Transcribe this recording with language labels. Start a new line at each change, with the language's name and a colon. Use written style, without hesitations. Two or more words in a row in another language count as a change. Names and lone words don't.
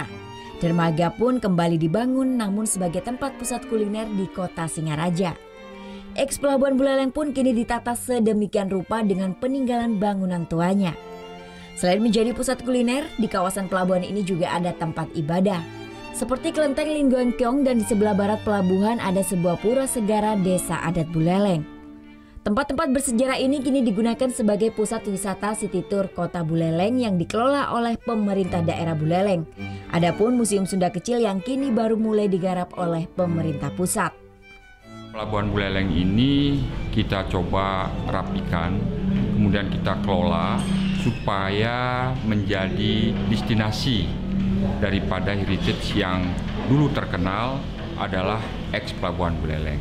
Indonesian: Dermaga pun kembali dibangun namun sebagai tempat pusat kuliner di kota Singaraja. Eks Pelabuhan Buleleng pun kini ditata sedemikian rupa dengan peninggalan bangunan tuanya. Selain menjadi pusat kuliner, di kawasan pelabuhan ini juga ada tempat ibadah. Seperti kelenteng Linggoengkeong, dan di sebelah barat pelabuhan ada sebuah pura segara desa adat Buleleng. Tempat-tempat bersejarah ini kini digunakan sebagai pusat wisata City Tour Kota Buleleng yang dikelola oleh pemerintah daerah Buleleng. Adapun Museum Sunda Kecil yang kini baru mulai digarap oleh pemerintah pusat. Pelabuhan Buleleng ini kita coba rapikan, kemudian kita kelola supaya menjadi destinasi daripada heritage yang dulu terkenal adalah eks Pelabuhan Buleleng.